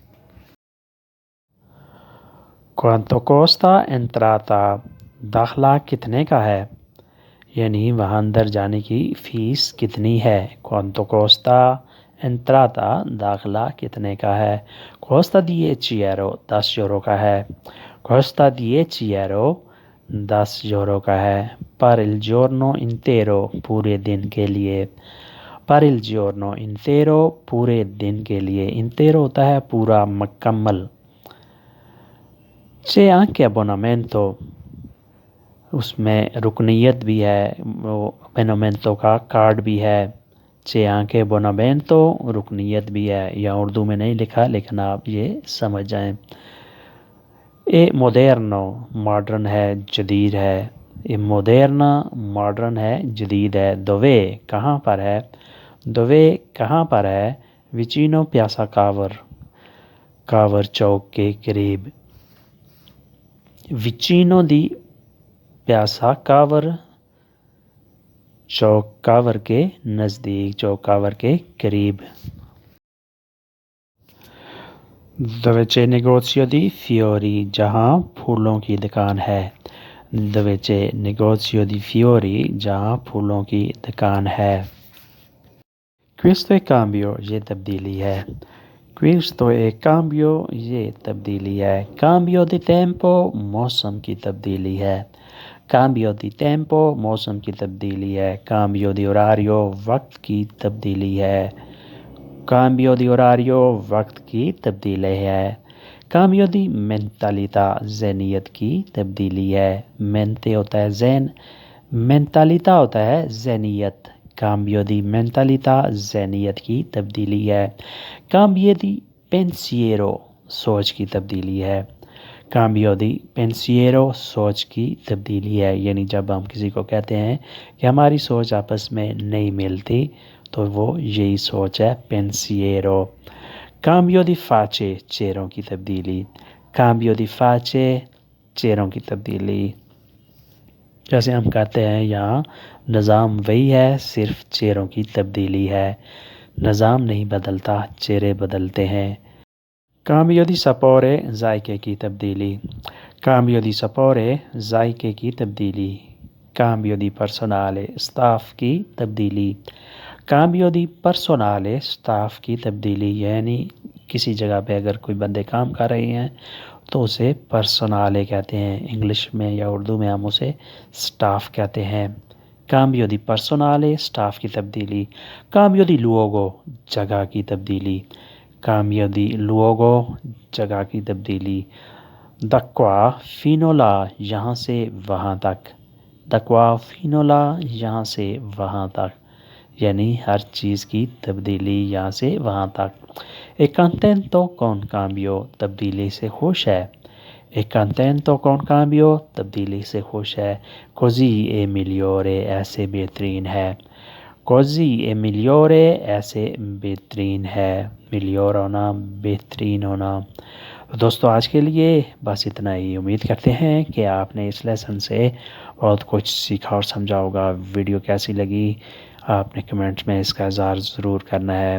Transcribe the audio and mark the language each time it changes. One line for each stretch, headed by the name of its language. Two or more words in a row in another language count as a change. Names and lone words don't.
Italian: Quanto costa l'entrata,
Urdu: داخلہ کتنے کا ہے، یعنی وہاں اندر جانے کی فیس کتنی ہے۔
Italian: Quanto costa l'entrata,
Urdu: داخلہ کتنے کا ہے۔
Italian: Costa dieci euro,
Urdu: 10 یورو کا ہے۔
Italian: Costa dieci euro,
Urdu: 10 یورو کا ہے۔
Italian: پر il giorno intero،
Urdu: پورے دن کے لیے۔
Italian: پر il giorno intero،
Urdu: پورے دن کے لیے۔ intero ہوتا ہے پورا، مکمل۔
Italian: c'è anche abbonamento،
Urdu: اس میں رکنیت بھی ہے، وہ abbonamento کا کارڈ بھی ہے۔
Italian: c'è anche abbonamento،
Urdu: رکنیت بھی ہے، یا اردو میں نہیں لکھا لیکن آپ یہ سمجھ جائیں۔
Italian: È moderno,
Urdu: ماڈرن ہے، جدید ہے۔
Italian: È moderna,
Urdu: ماڈرن ہے، جدید ہے۔ دوے، کہاں پر ہے، دوے کہاں پر ہے۔
Italian: Vicino piazza Cavour,
Urdu: کاور چوک کے قریب۔
Italian: Vicino di piazza Cavour,
Urdu: چوک کاور کے نزدیک، چوک کاور کے قریب۔
Italian: dove c'è negozio di fiori،
Urdu: جہاں پھولوں کی دکان ہے۔
Italian: dove c'è negozio di fiori،
Urdu: جہاں پھولوں کی دکان ہے۔
Italian: questo è cambio،
Urdu: یہ تبدیلی ہے۔
Italian: questo è cambio،
Urdu: یہ تبدیلی ہے۔
Italian: cambio di tempo،
Urdu: موسم کی تبدیلی ہے۔
Italian: cambio di tempo،
Urdu: موسم کی تبدیلی ہے۔
Italian: cambio di orario،
Urdu: وقت کی تبدیلی ہے۔
Italian: cambio di orario،
Urdu: وقت کی تبدیلی ہے۔
Italian: cambio di mentalità،
Urdu: ذہنیت کی تبدیلی ہے۔ mente ہوتا ہے ذہن، mentalità ہوتا ہے ذہنیت۔
Italian: cambio di mentalità،
Urdu: ذہنیت کی تبدیلی ہے۔
Italian: cambio di pensiero،
Urdu: سوچ کی تبدیلی ہے۔
Italian: cambio di pensiero،
Urdu: سوچ کی تبدیلی ہے، یعنی جب ہم کسی کو کہتے ہیں کہ ہماری سوچ آپس میں نہیں ملتی تو وہ یہی سوچ ہے، pensiero۔
Italian: cambio di face،
Urdu: چہروں کی تبدیلی۔
Italian: cambio di face،
Urdu: چہروں کی تبدیلی۔ جیسے ہم کہتے ہیں یہاں نظام وہی ہے، صرف چہروں کی تبدیلی ہے۔ نظام نہیں بدلتا، چہرے بدلتے ہیں۔
Italian: cambio di sapore،
Urdu: ذائقے کی تبدیلی۔
Italian: cambio di sapore،
Urdu: ذائقے کی تبدیلی۔
Italian: cambio di personale،
Urdu: سٹاف کی تبدیلی۔
Italian: cambio di personale،
Urdu: سٹاف کی تبدیلی، یعنی کسی جگہ پہ اگر کوئی بندے کام کر رہے ہیں تو اسے personale کہتے ہیں، انگلش میں یا اردو میں ہم اسے سٹاف کہتے ہیں۔
Italian: cambio di personale،
Urdu: سٹاف کی تبدیلی۔
Italian: cambio di luogo،
Urdu: جگہ کی تبدیلی۔
Italian: cambio di luogo،
Urdu: جگہ کی تبدیلی۔
Italian: da qua fino là،
Urdu: یہاں سے وہاں تک۔
Italian: da qua fino là،
Urdu: یہاں سے وہاں تک، یعنی ہر چیز کی تبدیلی یہاں سے وہاں تک۔
Italian: è contento con cambio،
Urdu: تبدیلی سے خوش ہے۔
Italian: è contento con cambio،
Urdu: تبدیلی سے خوش ہے۔
Italian: così è migliore،
Urdu: ایسے بہترین ہے۔
Italian: così è migliore،
Urdu: ایسے بہترین ہے۔ migliore ہونا، بہترین ہونا۔ دوستو آج کے لیے بس اتنا ہی، امید کرتے ہیں کہ آپ نے اس لیسن سے بہت کچھ سیکھا اور سمجھا ہوگا۔ ویڈیو کیسی لگی آپ نے کمنٹس میں اس کا اظہار ضرور کرنا ہے۔